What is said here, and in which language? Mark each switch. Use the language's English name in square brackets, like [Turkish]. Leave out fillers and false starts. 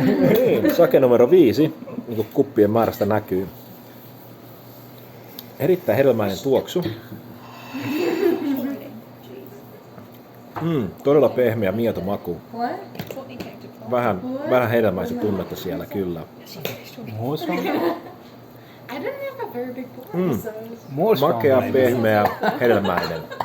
[Finnish] Niin, sake numero 5, niin kuin kuppien määrästä näkyy. Erittäin hedelmäinen tuoksu. Todella pehmeä, mieto maku. [English] What? What you caked it for? [Finnish] Vähän hedelmäistä tunnetta siellä kyllä. [English] I didn't have a very big bowl, so [Finnish] Makea, pehmeä, hedelmäinen.